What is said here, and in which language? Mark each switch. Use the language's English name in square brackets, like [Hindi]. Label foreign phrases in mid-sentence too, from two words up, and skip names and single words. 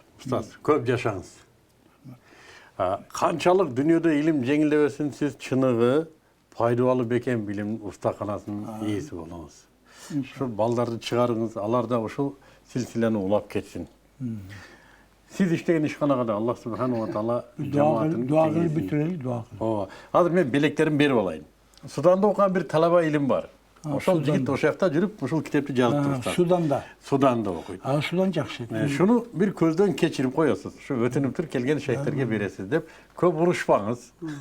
[Kyrgyz] Устаз, көп жашаңыз. Канчалык дүйнөдө илим жеңилдебесин, сиз чыныгы пайдалуу бекем билим устаканасынын ээси болуңуз. Ушул балдарды чыгарыңыз, алар да ушул силсилени улап кетсин. Сиз иштеген ишканага да Аллах [Arabic] سبحانه وتعالى [Kyrgyz] Дуа кылып бүтүрөлү, дуа кылып. Азыр мен белектерин берип алайын. Суданда окуган бир талаба илим бар. Ошол жигит ошол жакта жүрүп, ушул китепти жазып турат. Суданда. Суданда окуйт. Судан жакшы. Шуну бир көздөн кечирип коесуз. Ушу өтүнүптүр келген шейхтерге бересиз деп көп урушпаңыз.